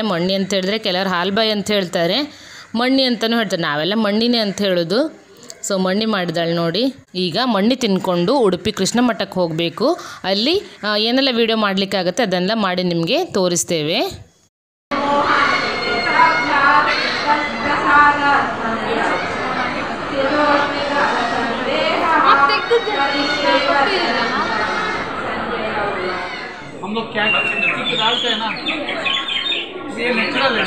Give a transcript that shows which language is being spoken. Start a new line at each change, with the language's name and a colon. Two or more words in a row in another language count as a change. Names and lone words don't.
Kannada: ಮಣ್ಣಿ ಅಂತ ಹೇಳಿದ್ರೆ ಕೆಲವರು ಹಾಲ್ಬಾಯಿ ಅಂತ ಹೇಳ್ತಾರೆ, ಮಣ್ಣಿ ಅಂತಲೂ ಹೇಳ್ತಾರೆ, ನಾವೆಲ್ಲ ಮಣ್ಣಿನೇ ಅಂತ ಹೇಳೋದು. ಸೊ ಮಣ್ಣಿ ಮಾಡಿದ್ದಾಳೆ ನೋಡಿ. ಈಗ ಮಣ್ಣಿ ತಿನ್ಕೊಂಡು ಉಡುಪಿ ಕೃಷ್ಣ ಮಠಕ್ಕೆ ಹೋಗಬೇಕು. ಅಲ್ಲಿ ಏನೆಲ್ಲ ವೀಡಿಯೋ ಮಾಡಲಿಕ್ಕಾಗತ್ತೆ ಅದನ್ನೆಲ್ಲ ಮಾಡಿ ನಿಮಗೆ ತೋರಿಸ್ತೇವೆ.
Hindi: हम लोग क्या डालते हैं ना, ये नेचुरल है ना।